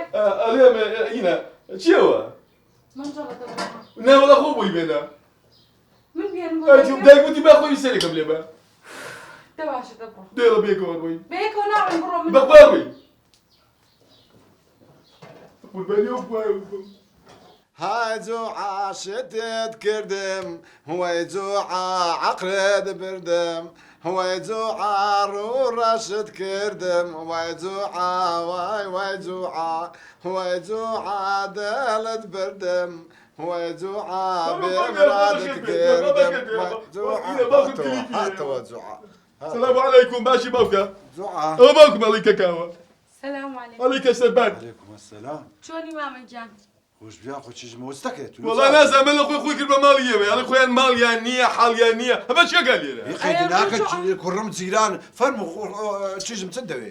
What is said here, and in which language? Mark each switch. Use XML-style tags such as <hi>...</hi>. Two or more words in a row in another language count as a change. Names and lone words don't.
<ckb>ئەڵێم ئینە چیەوە؟ منجەڵە دەبڕۆ ناوەڵە خۆ بۆی بێنە من بێنم دایک وتی با خۆی سەرێکم لێ بە دە باشە دەبڕۆ دێڵە بێکەوە ڕۆی بەیەکەوە ناڕێن بڕۆ من بەخوا ڕۆی قوربانی ئەو بووایە هاي جوعة شتت كردم هو جوعة عقرد بردم هو جوعة رورة شت كردم هو جوعة واي جوعة هو جوعة دالت بردم هو جوعة بمرادك كردم جوعة هاتوا جوعة</ckb> <ar>السلام عليكم</ar> <ckb>باشي باوكا جوعة ئەو باوکم ئەڵی کەکاوە</ckb> <ar>سلام علیکم</ar> <ckb>ئەڵی کەسەربان</ckb> <ar>عليكم السلام</ar> <ckb>چۆنی مامە گیان خوش بیا خۆ چیژمە وەستەکەێت وەڵا نازانمە لە خۆی کرد بە ماڵی ئێوە ئەڵی خۆیان ماڵیان نییە حاڵیان نییە هەمە چێکە لێرە خێدی ناکە کوڕم جیران فەرمو چیژم چەند دەوێ</ckb>